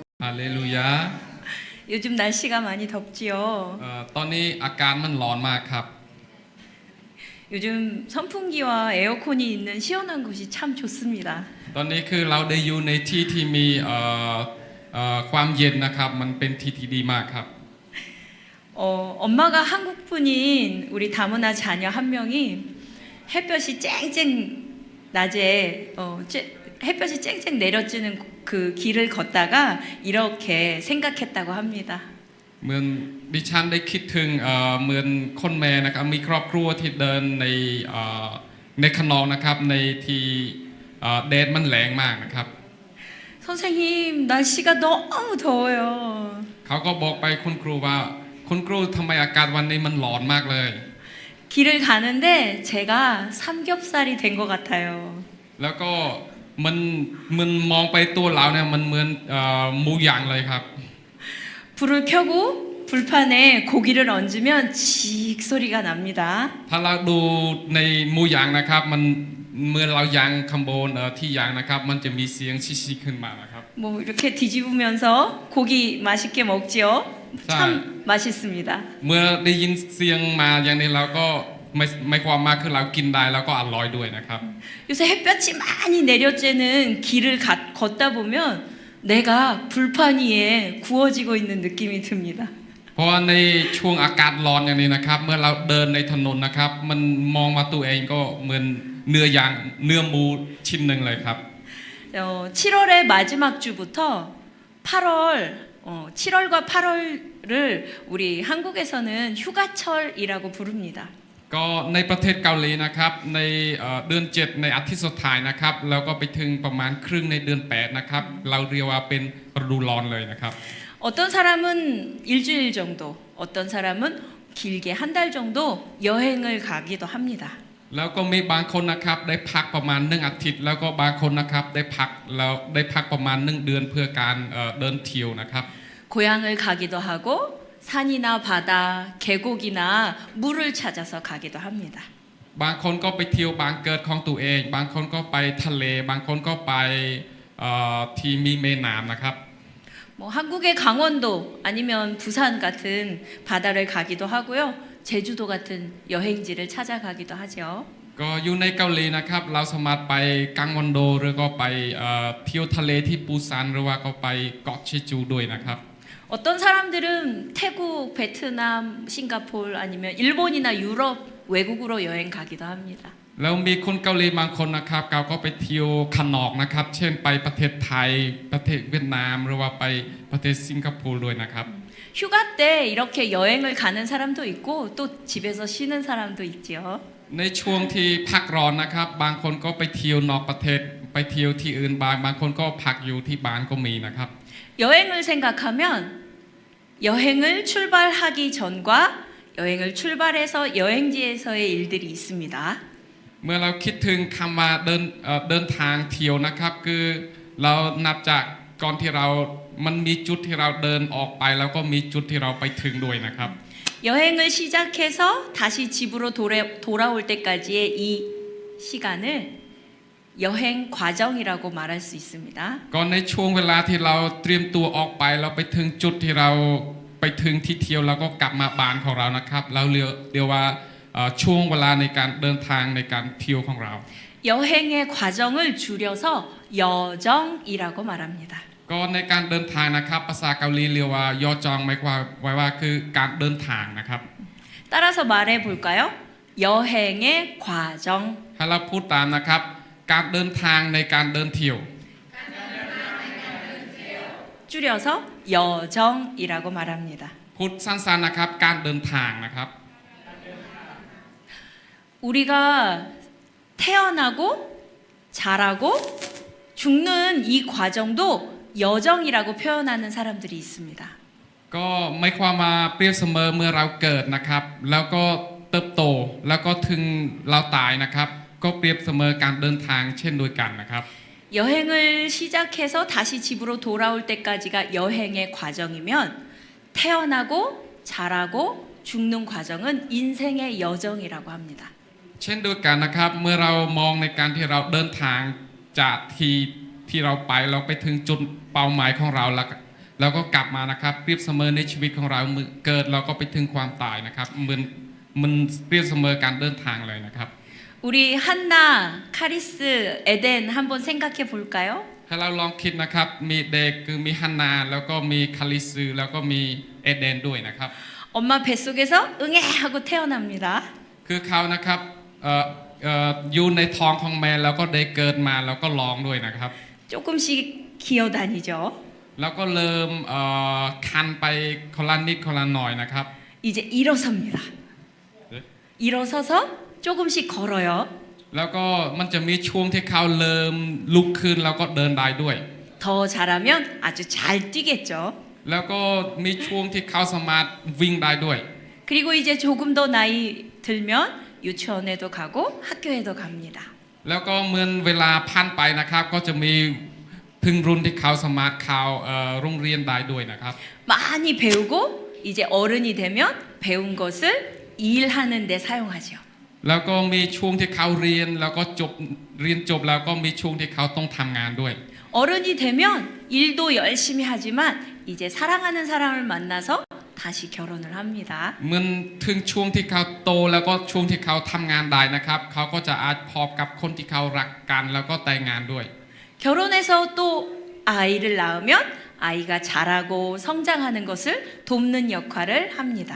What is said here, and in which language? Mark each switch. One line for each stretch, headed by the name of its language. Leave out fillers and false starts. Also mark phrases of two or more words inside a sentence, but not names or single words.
Korean: 할렐루야. 요즘 날씨가 많이 덥지요.
Thai: ตอนนี้อากาศมันร้อนมากครับ
Korean: 요즘 선풍기와 에어컨이 있는 시원한 곳이 참 좋습니다.
Thai: ตอนนี้คือเราได้อยู่ในที่ที่มีความเย็นนะครับมันเป็นที่ที่ดีมากครับ
Korean: 엄마가 한국 분인 우리 다문화 자녀 한 명이 햇볕이 쨍쨍 낮에 햇볕이 쨍쨍 내려지는 그 길을 걷다가 이렇게 생각했다고 합니다.
Thai: เหมือนดิฉันได้คิดถึงเหมือนคนแม่นะครับมีครอบครัวที่เดินในแดดมันแรงมากนะครับ
Korean: 선생님 날씨가 너무 더워요.
Thai: เขาก็บอกไปคุณครูว่าคุณครูทำไมอากาศวันนี้มันร้อนมากเลย
Korean: 길을 가는데 제가 삼겹살이 된 것 같아요.
Thai: แล้วก็มันมองไปตัวเราเนี่ยมันเหมือนหมูย่างเลยครับ
Korean: 불을 켜고 불판에 고기를 얹으면 직 소리가 납니다.
Thai: ถ้าเราดูในหมูย่างนะครับมันเหมือนเราย่างคำโบนที่ย่างนะครับมันจะมีเสียงชิชิขึ้นมานะครับ
Korean: 뭐 이렇게 뒤집으면서 고기 맛있게 먹지요. 참 맛있습니다.
Thai: เมื่อได้ยินเสียงมาอย่างนี้เราก็ไม่ความมากคือเรากินได้แล้วก็อร่อยด้วยนะครับ
Korean: 요새 햇볕이 많이 내려쬐는 길을 걷다 보면 내가 불판 위에 구워지고 있는 느낌이 듭니다.
Thai: เพราะว่าในช่วงอากาศร้อนอย่างนี้นะครับเมื่อเราเดินในถนนนะครับมันมองมาตัวเองก็เหมือนเนื้อย่างเนื้อหมูชิ้นหนึ่งเลยครับ
Korean: 7월의 마지막 주부터 7월과 8월을 우리 한국에서는 휴가철이라고 부릅니다.
Thai: ก็ในประเทศเกาหลีนะครับในเดือน7ในอาทิตย์สุดท้ายนะครับเราก็ไปถึงประมาณครึ่งในเดือน8นะครับเราเรียกว่าเป็นฤดูร้อนเลยนะครับ
Korean: 어떤 사람은 일주일 정도, 어떤 사람은 길게 한 달 정도 여행을 가기도 합니다.
Thai: แล้วก็มีบางคนนะครับได้พักประมาณ1อาทิตย์แล้วก็บางคนนะครับได้พักประมาณ1เดือนเพื่อการเดินเที่ยวนะครับ
Korean: 고향을 가기도 하고 산이나 바다, 계곡이나 물을 찾아서 가기도 합니다.
Thai: บางคนก็ไปเที่ยวบางเกิดของตัวเองบางคนก็ไปทะเลบางคนก็ไปที่มีแม่น้ำนะครับ
Korean: 뭐 한국의 강원도 아니면 부산 같은 바다를 가기도 하고요. 제주도 같은 여행지를 찾아가기도 하죠.
Thai: ก็อยู่ในเกาหลีนะครับเราสามารถไปกางมอนโดหรือก็ไปเที่ยวทะเลที่ปูซานหรือว่าก็ไปเกาะเชจูด้วยนะครับ
Korean: 어떤 사람들은 태국, 베트남, 싱가포르 아니면 일본이나 유럽 외국으로 여행 가기도 합니다.
Thai: แล้วมีคนเกาหลีบางคนนะครับเขาก็ไปเที่ยวข้างนอกนะครับเช่นไปประเทศไทยประเทศเวียดนามหรือว่าไปประเทศสิงคโปร์ด้วยนะครับ
Korean: 휴가 때 이렇게 여행을 가는 사람도 있고 또 집에서 쉬는 사람도 있지요.
Thai: ในช่วงที่พักร้อนนะครับบางคนก็ไปเที่ยวนอกประเทศไปเที่ยวที่อื่นบางคนก็พักอยู่ที่บ้านก็มีนะครับ
Korean: 여행을 생각하면 여행을 출발하기 전과 여행을 출발해서 여행지에서의 일들이 있습니다.
Thai: เมื่อเราคิดถึงคำว่าเดินทางเที่ยวนะครับคือเรานับจากก่อนที่มันมีจุดที่เราเดินออกไปแล้วก็มีจุดที่เราไปถึงด้วยนะครับ
Korean: 여행을 시작해서 다시 집으로 돌아올 때까지의 이 시간을 여행 과정이라고 말할 수 있습니다.
Thai: ก่อนในช่วงเวลาที่เราเตรียมตัวออกไปแล้วไปถึงจุดที่เราก็กลับมาบ้านของเรานะครับเราเรียกว่าช่วงเวลาในการเดินทางในการเที่ยวของเรา
Korean: 여행의 과정을 줄여서 여정이라고 말합니다.
Thai: ก็ในการเดินทางนะครับภาษาเกาหลีเรียกว่าย่อจองหมายความว่าคือการเดินทางนะครับ
Korean: 따라서 말해 볼까요? 여행의 과정.
Thai: ให้เราพูดตามนะครับการเดินทางในการเดินเที่ยว
Korean: 줄여서 여정이라고 말합니다.
Thai: พูดสั้นๆนะครับการเดินทางนะครับ
Korean: 우리가 태어나고 자라고 죽는 이 과정도 여정이라고 표현하는 사람들이 있습니다.
Thai: ก็ไม่ความมาเปรียบเสมอเมื่อเราเกิดนะครับแล้วก็เติบโตแล้วก็ถึงเราตายนะครับก็เปรียบเสมอการเดินทางเช่นเดียวกันนะครับ
Korean: 여행을 시작해서 다시 집으로 돌아올 때까지가 여행의 과정이면 태어나고 자라고 죽는 과정은 인생의 여정이라고 합니다.
Thai: เช่นเดียวกันนะครับเมื่อเรามองในการที่เราเดินทางจากที่เราไปเราไปถึงจุดเป้าหมายของเราแล้วก็กลับมานะครับเปรียบเสมอในชีวิตของเราเมื่อเกิดเราก็ไปถึงความตายนะครับมันเปรียบเสมอการเดินทางเลยนะครับ
Korean: 우리 한나, 카리스, 에덴 한번 생각해 볼까요?
Thai: ถ้าเราลองคิดนะครับมีเด็กคือมีฮันนาแล้วก็มีคาลิซือแล้วก็มีเอเดนด้วยนะครับ
Korean: 엄마 뱃속에서 응애 하고 태어납니다.
Thai: คือเขานะครับอยู่ในท้องของแม่แล้วก็ได้เกิดมาแล้วก็ร้องด้วยนะครับ
Korean: 조금씩 기어다니죠.
Thai: แล้วก็เริ่มคันไปคนละนิดคนละหน่อยนะครับ
Korean: 이제 일어섭니다. 일어서서 조금씩 걸어요.
Thai: แล้วก็มันจะมีช่วงที่เขาเริ่มลุกขึ้นแล้วก็เดินได้ด้วย
Korean: 더 잘하면 아주 잘 뛰겠죠.
Thai: แล้วก็มีช่วงที่เขาสามารถวิ่งได้ด้วย
Korean: 그리고 이제 조금 더 나이 들면 유치원에도 가고 학교에도 갑니다.
Thai: แล้วก็เมื่อเวลาผ่านไปนะครับก็จะมีถึงรุ่นที่เขาสามารถเข้าโรงเรียนได้ด้วยนะครับ
Korean: 많이 배우고 이제 어른이 되면 배운 것을 일하는 데 사용하죠.
Thai: แล้วก็มีช่วงที่เขาเรียนแล้วก็เรียนจบแล้วก็มีช่วงที่เขาต้องทำงานด้วย
Korean: 어른이 되면 일도 열심히 하지만 이제 사랑하는 사람을 만나서 다시 결혼을 합니다.
Thai: เมื่อถึงช่วงที่เขาโตแล้วก็ช่วงที่เขาทำงานได้นะครับเขาก็จะอาจพบกับคนที่เขารักกันแล้วก็แต่งงานด้วย
Korean: 결혼해서 또 아이를 낳으면 아이가 자라고 성장하는 것을 돕는 역할을 합니다.